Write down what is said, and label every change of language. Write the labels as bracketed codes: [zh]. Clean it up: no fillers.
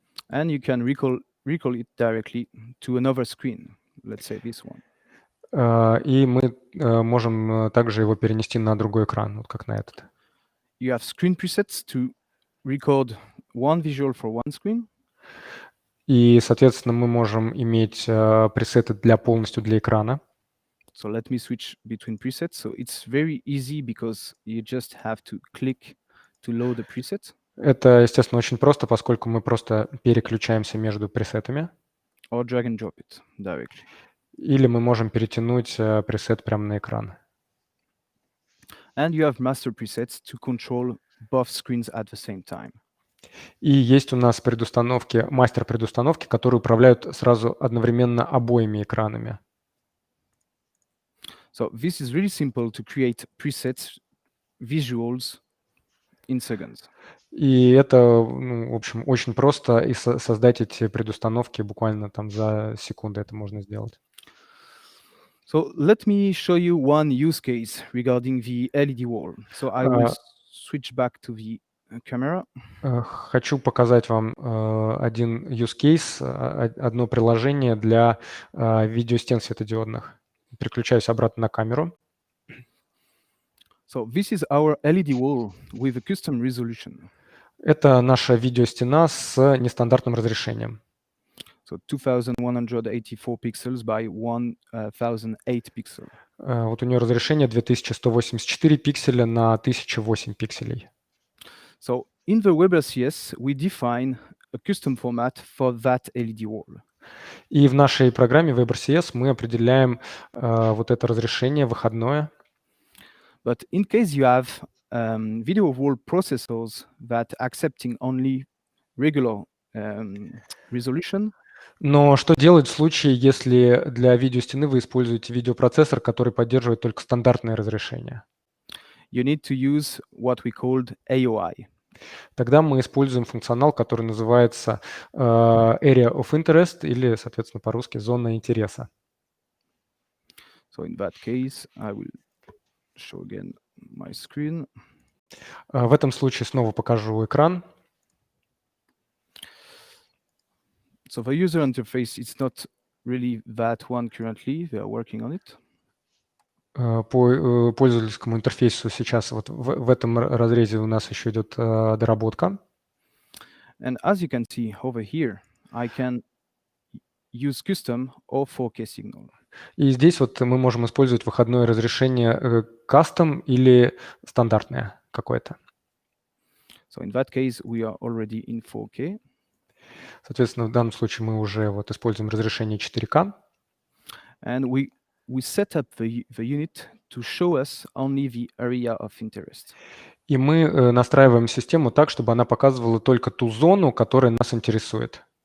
[en] And you can recall it directly to another screen. Let's say this one. [ru] И мы можем также его перенести на другой экран, вот как на этот. [en] You have screen presets to record one visual for one screen. [ru] И, соответственно, мы можем иметь пресеты полностью для экрана. [en] So let me switch between presets. So it's very easy because you just have to click to load the preset. [ru] Это, естественно, очень просто, поскольку мы просто переключаемся между пресетами. [en] Or drag and drop it directly. [ru] Или мы можем перетянуть пресет прямо на экран. [en] And you have master presets to control both screens at the same time. [ru] И есть у нас мастер-предустановки, которые управляют сразу одновременно обоими экранами. [en] So this is really simple to create presets, visuals in seconds. [ru] И это, в общем, очень просто, и создать эти предустановки буквально там за секунду это можно сделать. [en] So let me show you one use case regarding the LED wall. So I will switch back to the camera. [ru] Хочу показать вам один use case, одно приложение для видеостен светодиодных. Переключаюсь обратно на камеру. [en] So this is our LED wall with a custom resolution. [ru] Это наша видеостена с нестандартным разрешением. [en] So 2184 pixels by 1008 pixels. [ru] Вот у нее разрешение 2184 пикселя на 1008 пикселей. [en] So in the WebRCS, we define a custom format for that LED wall. [ru] И в нашей программе WebRCS мы определяем вот это разрешение выходное. [en] But in case you have video wall processors that accepting only regular resolution. [ru] Но что делать в случае, если для видеостены вы используете видеопроцессор, который поддерживает только стандартное разрешение? [en] You need to use what we called AOI. [ru] Тогда мы используем функционал, который называется Area of Interest или, соответственно, по-русски зона интереса. [en] So in that case, I will show again my screen. [ru] В этом случае снова покажу экран. [en] So the user interface is not really that one currently. They are working on it. [ru] По пользовательскому интерфейсу сейчас вот в этом разрезе у нас еще идет доработка. [en] And as you can see over here, I can use custom or 4K signal. [ru] И здесь вот мы можем использовать выходное разрешение custom или стандартное какое-то. [en] So in that case, we are already in 4K. [ru] Соответственно, в данном случае мы уже вот используем разрешение 4К. [en] And we set up the unit to show us only the area of interest. [ru] И мы настраиваем систему так, чтобы она показывала только ту зону, которая нас интересует.